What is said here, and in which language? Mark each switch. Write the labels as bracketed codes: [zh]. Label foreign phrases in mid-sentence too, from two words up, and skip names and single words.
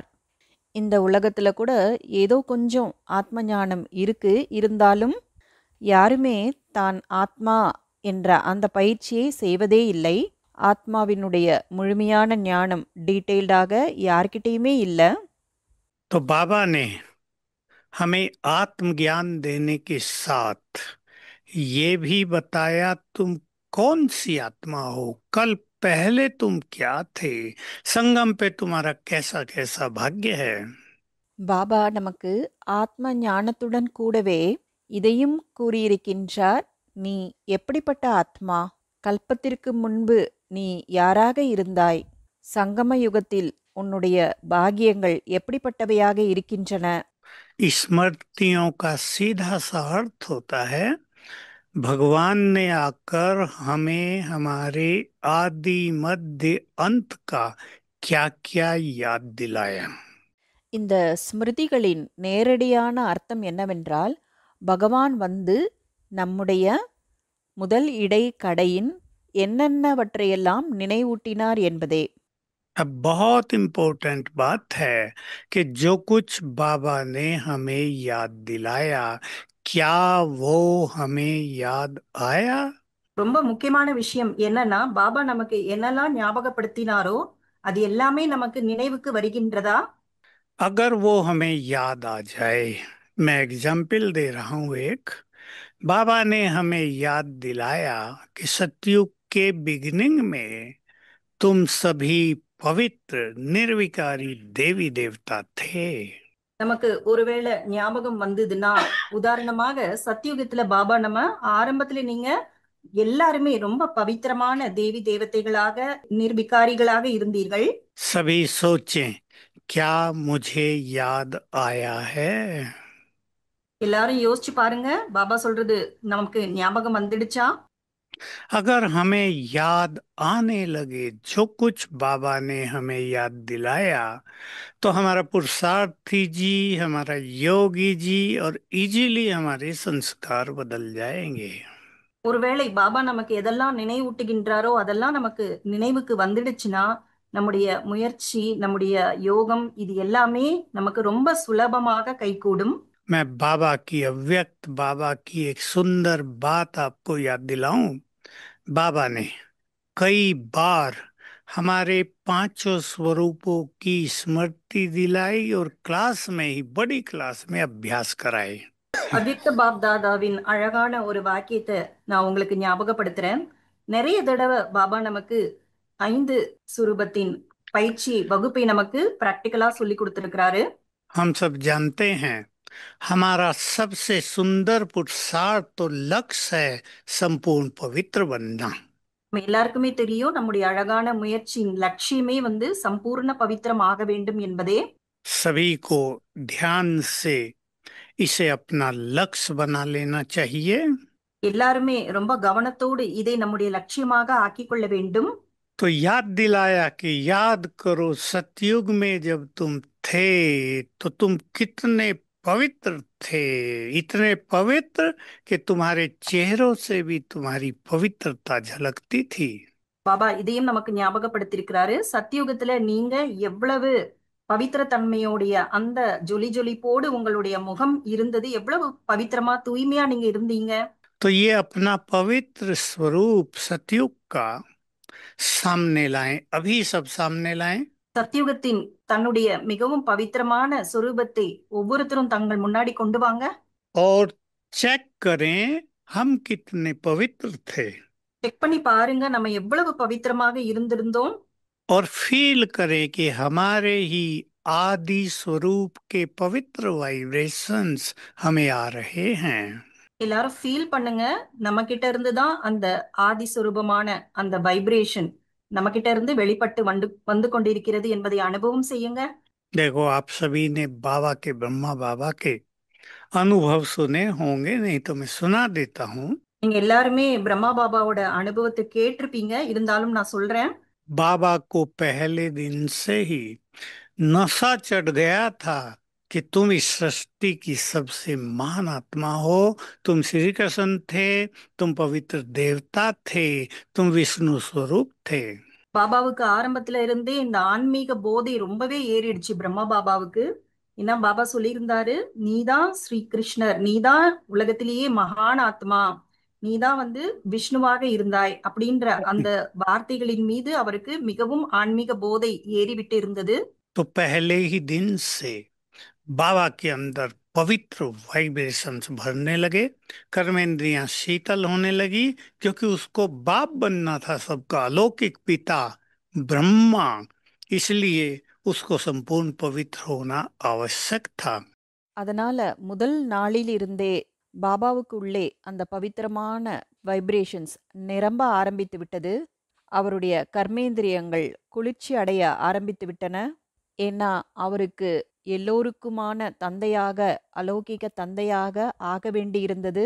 [ta] இந்த உலகத்தில் கூட ஏதோ கொஞ்சம் ஆத்ம ஞானம் இருந்தாலும் யாருமே தான் ஆத்மா என்ற அந்த பயிற்சியை செய்வதே இல்லை. ஆத்மாவினுடைய முழுமையான ஞானம் டீட்டெயில்டாக யார்கிட்டயுமே இல்லை. [hi] तो बाबा ने हमें आत्मज्ञान देने के साथ ये भी बताया तुम कौन सी आत्मा हो, कल पहले तुम क्या थे, संगम पे तुम्हारा कैसा कैसा भाग्य है। [ta] பாபா நமக்கு ஆத்ம ஞானத்துடன் கூடவே இதையும் கூறியிருக்கின்றார், நீ எப்படிப்பட்ட ஆத்மா? கல்பத்திற்கு முன்பு நீ யாராக இருந்தாய்? சங்கம யுகத்தில் உன்னுடைய பாகியங்கள் எப்படிப்பட்டவையாக இருக்கின்றன? [hi] स्मृतियों का सीधा सा अर्थ होता है भगवान ने आकर हमें हमारे आदि मध्य अंत का क्या क्या याद दिलाया। [ta] இந்த ஸ்மிருதிகளின் நேரடியான அர்த்தம் என்னவென்றால், பகவான் நம்முடைய முதல் இடை கடையின் என்னென்னவற்றையெல்லாம் நினைவூட்டினார் என்பதே. [hi] अब बहुत इम्पोर्टेंट बात है कि जो कुछ बाबा ने हमें याद दिलाया, क्या वो हमें याद आया? [ta] ரொம்ப முக்கியமான விஷயம் என்னன்னா, பாபா நமக்கு என்னெல்லாம் ஞாபகப்படுத்தினாரோ அது எல்லாமே நமக்கு நினைவுக்கு வருகின்றதா? [hi] अगर वो हमें याद आ जाए, मैं एग्जाम्पल दे रहा हूं एक। बाबा ने हमें याद दिलाया कि सतयुग के बिगिनिंग में तुम सभी पवित्र निर्विकारी देवी देवता थे। [ta] நமக்கு ஒருவேளை ஞாபகம் வந்ததுன்னா, உதாரணமாக சத்யுகத்துல பாபா நம்ம ஆரம்பத்துல நீங்க எல்லாருமே ரொம்ப பவித்திரமான தேவி தேவதைகளாக, நிர்விகாரிகளாக இருந்தீர்கள். [hi] सभी सोचें, क्या मुझे याद आया है? [ta] எல்லாரும் யோசிச்சு பாருங்க, பாபா சொல்றது நமக்கு ஞாபகம் வந்துடுச்சா? [hi] अगर हमें याद आने लगे जो कुछ बाबा ने हमें याद दिलाया, तो हमारा पुरुषार्थी जी, हमारा योगी जी और इजीली हमारे संस्कार बदल जाएंगे। [ta] ஒருவேளை பாபா நமக்கு எதெல்லாம் நினைவூட்டுகின்றாரோ அதெல்லாம் நமக்கு நினைவுக்கு வந்துடுச்சுன்னா, நம்முடைய முயற்சி, நம்முடைய யோகம், இது எல்லாமே நமக்கு ரொம்ப சுலபமாக கைகூடும். [hi] मैं बाबा की अव्यक्त बाबा की एक सुंदर बात आपको याद दिलाऊं। बाबा ने कई बार हमारे पांचों स्वरूपों की स्मृति दिलाई और क्लास में ही, बड़ी क्लास में अभ्यास कराए। [ta] அவ்யக்த பாப் தாதாவின் அழகான ஒரு வாக்கியத்தை நான் உங்களுக்கு ஞாபகப்படுத்துறேன். நிறைய தடவை பாபா நமக்கு 5 சுரூபத்தின் பயிற்சி வகுப்பை நமக்கு பிராக்டிக்கலா சொல்லி கொடுத்திருக்கிறாரு. [hi] हम सब जानते हैं हमारा सबसे सुंदर पुरुषार्थ तो लक्ष्य है संपूर्ण पवित्र बनना। [ta] நம்ம எல்லாருக்குமே தெரியும், நம்முடைய அழகான முயற்சியின் லட்சியமே சம்பூர்ண பவித்திரம் ஆக வேண்டும் என்பதே. [hi] सभी को ध्यान से इसे अपना लक्ष्य बना लेना चाहिए। [ta] எல்லாருமே ரொம்ப கவனத்தோடு இதை நம்முடைய லட்சியமாக ஆக்கிக் கொள்ள வேண்டும். [hi] तो याद दिलाया कि याद करो सतयुग में जब तुम थे तो तुम कितने पवित्र थे, इतने पवित्र कि तुम्हारे चेहरों से भी तुम्हारी पवित्रता झलकती थी। [ta] பாபா இதையும் நமக்கு ஞாபகப்படுத்தியிருக்கிறாரு. சத்தியுகத்துல நீங்க எவ்வளவு பவித்திர தன்மையோடைய அந்த ஜொலி ஜொலிப்போடு உங்களுடைய முகம் இருந்தது, எவ்வளவு பவித்திரமா தூய்மையா நீங்க இருந்தீங்க. [hi] तो ये अपना पवित्र स्वरूप सतयुग का सामने लाएं, अभी सब सामने लाएं। [ta] சத்தியுகத்தின் தன்னுடைய மிகவும் பவித்திரமான சொரூபத்தை ஒவ்வொருத்தரும் தங்கள் முன்னாடி கொண்டு வாங்க. [hi] और चेक करें हम कितने पवित्र थे। [ta] செக் பண்ணி பாருங்க நம்ம எவ்வளவு பவித்திரமாக இருந்திருந்தோம். [hi] और फील करें कि हमारे ही आदि स्वरूप के पवित्र वाइब्रेशंस हमें आ रहे हैं। [ta] எல்லாரும் ஃபீல் பண்ணுங்க, நம்ம கிட்ட இருந்து தான் அந்த ஆதி சொரூபமான அந்த வைப்ரேஷன் நம்ம கிட்ட இருந்து வெளிப்பட்டு வந்து கொண்டிருக்கிறது என்பதை அனுபவம் செய்யுங்க. [hi] देखो, आप सभी ने बाबा के, ब्रह्मा बाबा के अनुभव सुने होंगे, नहीं तो मैं सुना देता हूँ। [ta] நீங்க எல்லாருமே பிரம்மா பாபாவோட அனுபவத்தை கேட்டிருப்பீங்க, இருந்தாலும் நான் சொல்றேன். [hi] बाबा को पहले दिन से ही नशा चढ़ गया था कि तुम इस सृष्टि की सबसे महान आत्मा हो। तुम श्री कृष्ण थे, तुम पवित्र देवता थे, तुम विष्णु स्वरूप थे। [ta] பாபாவுக்கு ஆரம்பத்துல இருந்தே இந்த ஆன்மீக போதை ரொம்பவே ஏறிடுச்சு பிரம்மா பாபாவுக்கு. ஏன்னா பாபா சொல்லியிருந்தாரு, நீதான் ஸ்ரீ கிருஷ்ணர், நீதான் உலகத்திலேயே மகான் ஆத்மா, நீதான் விஷ்ணுவாக இருந்தாய் அப்படின்ற அந்த வார்த்தைகளின் மீது அவருக்கு மிகவும் ஆன்மீக போதை ஏறிவிட்டு இருந்தது. [hi] तो पहले ही दिन से बाबा के अंदर पवित्र वाइब्रेशंस भरने लगे, कर्मेंद्रियां शीतल होने लगी, क्योंकि उसको बाप बनना था सबका, अलौकिक पिता ब्रह्मा, इसलिए उसको संपूर्ण पवित्र होना आवश्यक था। [ta] அதனால முதல் நாளிலிருந்தே பாபாவுக்கு உள்ளே அந்த பவித்திரமான வைப்ரேஷன்ஸ் நிரம்ப ஆரம்பித்து விட்டது. அவருடைய கர்மேந்திரியங்கள் குளிர்ச்சி அடைய ஆரம்பித்து விட்டன. ஏன்னா அவருக்கு எல்லோருக்குமான தந்தையாக, அலௌகிக தந்தையாக ஆக வேண்டியிருந்தது.